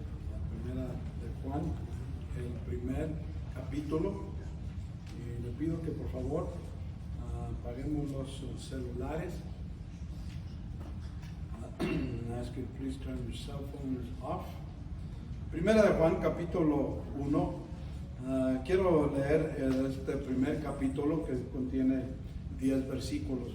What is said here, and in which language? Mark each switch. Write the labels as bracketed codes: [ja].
[es] La primera de Juan, el primer capítulo. Y le pido que por favor apaguemos los celulares. [en] I ask you to please turn your cell phones off. [es] Primera de Juan capítulo 1. Quiero leer este primer capítulo que contiene 10 versículos.